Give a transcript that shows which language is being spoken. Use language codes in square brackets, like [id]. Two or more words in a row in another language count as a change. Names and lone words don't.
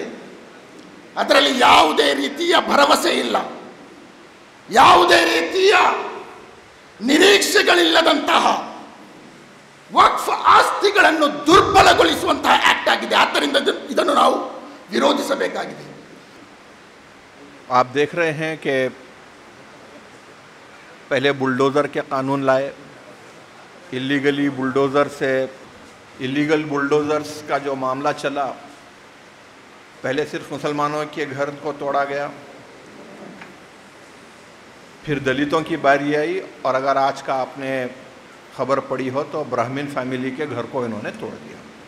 [kn] ಅದರಲ್ಲಿ ಯಾವುದೇ ರೀತಿಯ ಭರವಸೆ ಇಲ್ಲ, ಯಾವುದೇ ರೀತಿಯ ನಿರೀಕ್ಷೆಗಳಿಲ್ಲದಂತಹ ವಕ್ಫ್ ಆಸ್ತಿಗಳನ್ನು ದುರ್ಬಲಗೊಳಿಸುವಂತಹ ಆಕ್ಟ್ ಆಗಿದೆ. ಆದ್ದರಿಂದ ಇದನ್ನು ನಾವು ವಿರೋಧಿಸಬೇಕಾಗಿದೆ. [hi] आप देख रहे हैं कि पहले बुलडोज़र के कानून लाए, [en] illegal bulldozers [hi] का जो मामला चला, पहले सिर्फ मुसलमानों के घर को तोड़ा गया, फिर दलितों की बारी आई, और अगर आज का आपने खबर पड़ी हो तो ब्राह्मण फैमिली के घर को इन्होंने तोड़ दिया।